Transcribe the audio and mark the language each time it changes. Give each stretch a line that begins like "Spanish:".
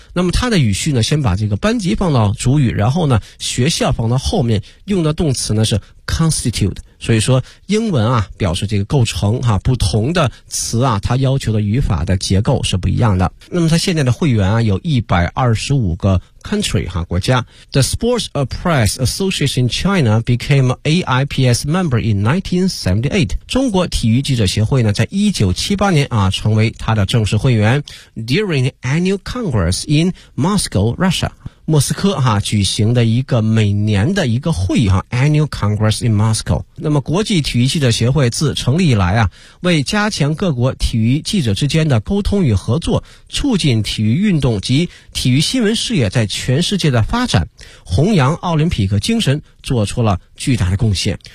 Chinese: 那么它的语序呢，先把这个班级放到主语，然后呢学校放到后面，用的动词呢是 constitute。所以说英文啊表示这个构成哈、啊、不同的词啊它要求的语法的结构是不一样的。那么它现在的会员啊有125个 country 哈、啊、国家。
English: The Sports Press Association China became AIPS member in 1978.
Chinese: 中国体育记者协会呢在1978年啊成为它的正式会员。
English: During the annual congress in Moscow, Russia.
Chinese: 莫斯科哈、啊、举行的一个每年的一个会议哈、啊、
English: Annual Congress in Moscow。
Chinese: 那么国际体育记者协会自成立以来啊，为加强各国体育记者之间的沟通与合作，促进体育运动及体育新闻事业在全世界的发展，弘扬奥林匹克精神，做出了巨大的贡献。